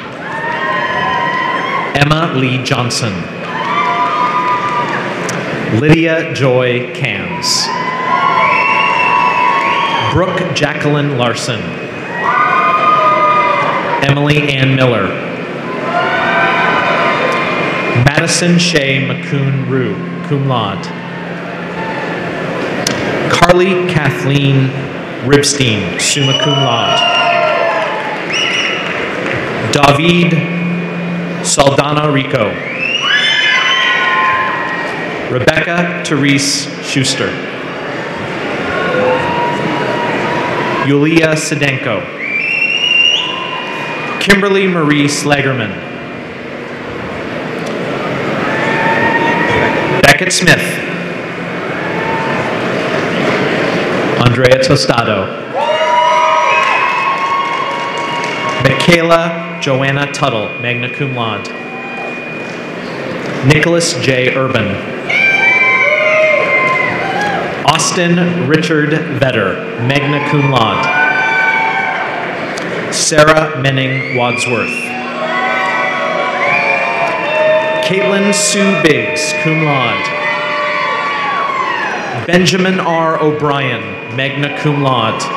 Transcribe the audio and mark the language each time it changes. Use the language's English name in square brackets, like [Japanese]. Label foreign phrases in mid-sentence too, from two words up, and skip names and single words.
[English] Emma Lee Johnson. Lydia Joy Cams. Brooke Jacqueline Larson. Emily Ann Miller. Madison Shea McCoon Rue, [Latin] cum laude. [English] Carly Kathleen Ribstein, [Latin] summa cum laude. [English] David Saldana Rico. Rebecca Therese Schuster. Yulia Sedenko. Kimberly Marie Slagerman. Beckett Smith. Andrea Tostado. Michaela Joanna Tuttle, [Latin] magna cum laude. [English] Nicholas J. Urban. Austin Richard Vetter, [Latin] magna cum laude. [English] Sarah Menning Wadsworth. Caitlin Sue Biggs, [Latin] cum laude. [English] Benjamin R. O'Brien, [Latin] magna cum laude.